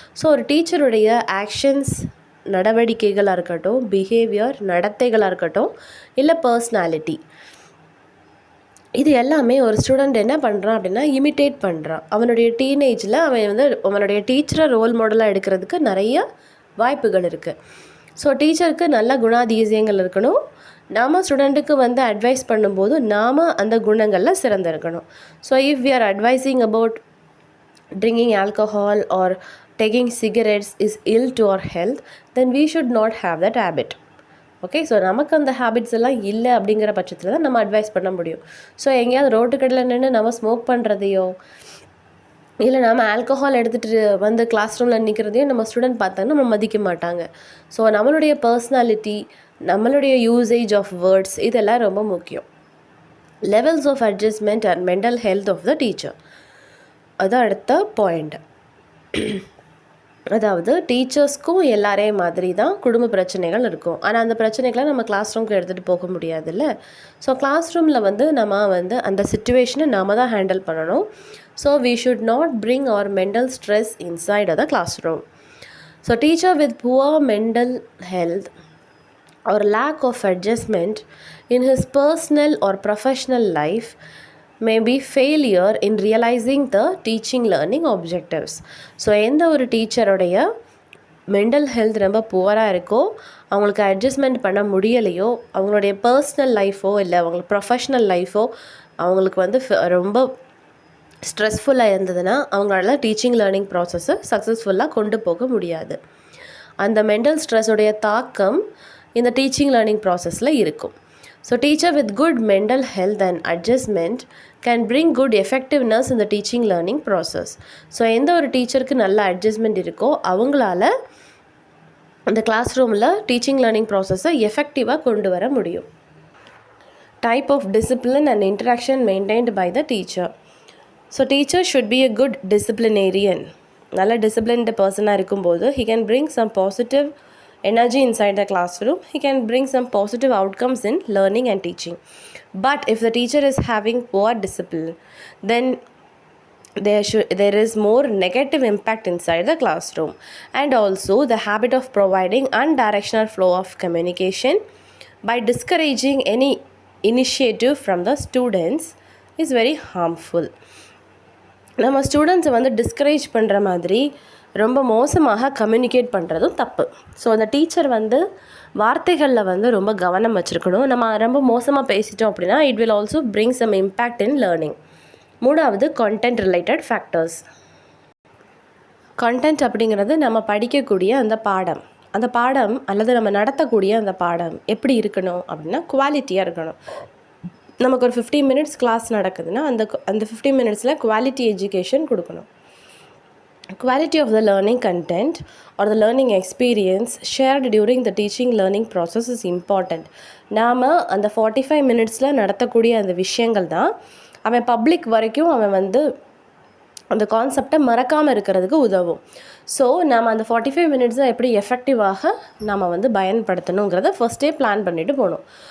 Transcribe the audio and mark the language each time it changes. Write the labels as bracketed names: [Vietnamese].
[Tamil] So ஒரு டீச்சருடைய actions, நடவடிக்கைகளாக இருக்கட்டும், behaviour நடத்தைகளாக இருக்கட்டும், இல்லை பர்சனாலிட்டி, இது எல்லாமே ஒரு ஸ்டூடெண்ட் என்ன பண்ணுறான் அப்படின்னா இமிட்டேட் பண்ணுறான். அவனுடைய டீனேஜில் அவன் அவனுடைய டீச்சரை ரோல் மாடலாக எடுக்கிறதுக்கு நிறைய வாய்ப்புகள் இருக்குது. ஸோ டீச்சருக்கு நல்ல குணாதிசயங்கள் இருக்கணும். நாம் ஸ்டூடெண்ட்டுக்கு அட்வைஸ் பண்ணும்போது நாம் அந்த குணங்களில் சிறந்திருக்கணும். [English] So if we are advising about drinking alcohol or taking cigarettes is ill to our health, then we should not have that habit. [Tamil] Okay, so நமக்கு அந்த ஹேபிட்ஸ் எல்லாம் இல்லை அப்படிங்கிற பட்சத்தில் தான் நம்ம அட்வைஸ் பண்ண முடியும். ஸோ எங்கேயாவது ரோட்டு கடையில் நின்று நம்ம ஸ்மோக் பண்ணுறதையோ இல்லை நம்ம ஆல்கஹால் எடுத்துகிட்டு கிளாஸ் ரூமில் நிற்கிறதையும் நம்ம ஸ்டூடெண்ட் பார்த்தாங்கன்னா நம்ம மதிக்க மாட்டாங்க. ஸோ நம்மளுடைய பர்சனாலிட்டி, நம்மளுடைய யூசேஜ் ஆஃப் வேர்ட்ஸ் இதெல்லாம் ரொம்ப முக்கியம். [English] levels of adjustment and mental health of the teacher, [Tamil] அது அடுத்த பாயிண்ட். அதாவது டீச்சர்ஸ்க்கும் எல்லாரே மாதிரி தான் குடும்ப பிரச்சனைகள் இருக்கும். ஆனால் அந்த பிரச்சனைகளை நம்ம கிளாஸ் ரூமுக்கு எடுத்துகிட்டு போக முடியாதுல்ல. ஸோ கிளாஸ் ரூமில் நம்ம அந்த சிச்சுவேஷனை நாம் தான் ஹேண்டில் பண்ணணும். [English] So we should not bring our mental stress inside the classroom. So teacher with poor mental health or lack of adjustment in his personal or professional life may be failure in realizing the teaching learning objectives. [Tamil] So எந்த ஒரு டீச்சருடைய mental health ரொம்ப புவராக இருக்கோ, அவங்களுக்கு adjustment பண்ண முடியலையோ, அவங்களுடைய personal லைஃபோ இல்லை அவங்களுக்கு professional லைஃபோ அவங்களுக்கு ரொம்ப ஸ்ட்ரெஸ்ஃபுல்லாக இருந்ததுன்னா அவங்களால டீச்சிங் லேர்னிங் ப்ராசஸை சக்ஸஸ்ஃபுல்லாக கொண்டு போக முடியாது. அந்த மென்டல் ஸ்ட்ரெஸ்ஸுடைய தாக்கம் இந்த டீச்சிங் லேர்னிங் ப்ராசஸில் இருக்கும். [English] So teacher with good mental health and adjustment can bring good effectiveness இந்த teaching learning process. [Tamil] ஸோ எந்த ஒரு டீச்சருக்கு நல்ல அட்ஜஸ்ட்மெண்ட் இருக்கோ அவங்களால அந்த கிளாஸ் ரூமில் டீச்சிங் லேர்னிங் ப்ராசஸை எஃபெக்டிவாக கொண்டு வர முடியும். [English] Type of discipline and interaction maintained by the teacher. So teacher should be a good disciplinarian. [Tamil] நல்ல டிசிப்ளின்டு பர்சனாக இருக்கும்போது [English] he can bring some positive energy inside the classroom. He can bring some positive outcomes in learning and teaching. But if the teacher is having poor discipline, then there is more negative impact inside the classroom. And also the habit of providing undirectional flow of communication by discouraging any initiative from the students is very harmful. [Tamil] நம்ம ஸ்டூடெண்ட்ஸை வந்து discourage பண்ணுற மாதிரி ரொம்ப மோசமாக communicate பண்ணுறதும் தப்பு. So அந்த டீச்சர் வந்து வார்த்தைகளில் வந்து ரொம்ப கவனம் வச்சுருக்கணும். நம்ம ரொம்ப மோசமாக பேசிட்டோம் அப்படின்னா [English] It will also bring some impact in learning. [Tamil] மூணாவது கண்டென்ட் ரிலேட்டட் ஃபேக்டர்ஸ். கண்டென்ட் அப்படிங்கிறது நம்ம படிக்கக்கூடிய அந்த பாடம் அல்லது நம்ம நடத்தக்கூடிய அந்த பாடம் எப்படி இருக்கணும் அப்படின்னா குவாலிட்டியாக இருக்கணும். நமக்கு ஒரு 15 மினிட்ஸ் கிளாஸ் நடக்குதுன்னா அந்த 15 மினிட்ஸில் குவாலிட்டி எஜுகேஷன் கொடுக்கணும். [English] Quality of the learning content or the learning experience shared during the teaching learning process is important. [Tamil] நாம் அந்த 45 மினிட்ஸில் நடத்தக்கூடிய அந்த விஷயங்கள் தான் அவன் பப்ளிக் வரைக்கும் அவன் வந்து அந்த கான்செப்டை மறக்காமல் இருக்கிறதுக்கு உதவும். ஸோ நாம் அந்த 45 மினிட்ஸை எப்படி எஃபெக்டிவாக நாம் வந்து பயன்படுத்தணுங்கிறத ஃபஸ்ட்டே பிளான் பண்ணிவிட்டு போகணும்.